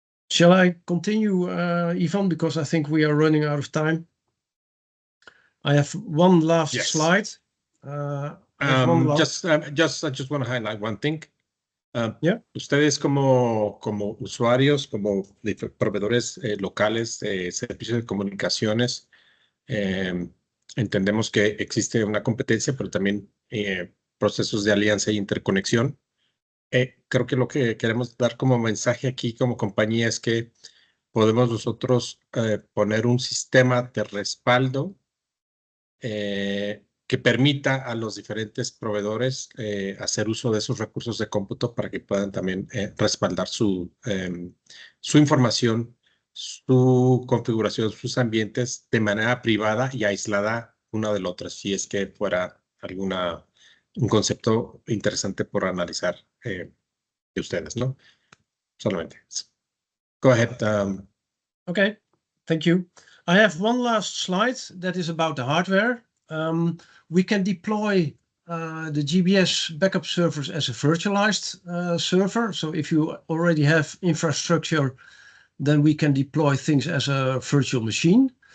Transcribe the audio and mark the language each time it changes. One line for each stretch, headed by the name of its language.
English: Shall I continue, Ivan, because I think we are running out of time? I have one last slide. I just want to highlight one thing.
Spanish: Ustedes como usuarios, como proveedores locales de servicios de comunicaciones, entendemos que existe una competencia, pero también procesos de alianza e interconexión. Creo que lo que queremos dar como mensaje aquí como compañía es que podemos nosotros poner un sistema de respaldo que permita a los diferentes proveedores hacer uso de esos recursos de cómputo para que puedan también respaldar su información, su configuración, sus ambientes de manera privada y aislada una del otro, si es que fuera un concepto interesante por analizar de ustedes, ¿no? Solamente.
English: Go ahead. Okay, thank you. I have one last slide that is about the hardware. We can deploy the GBS backup servers as a virtualized server. So if you already have infrastructure, then we can deploy things as a virtual machine.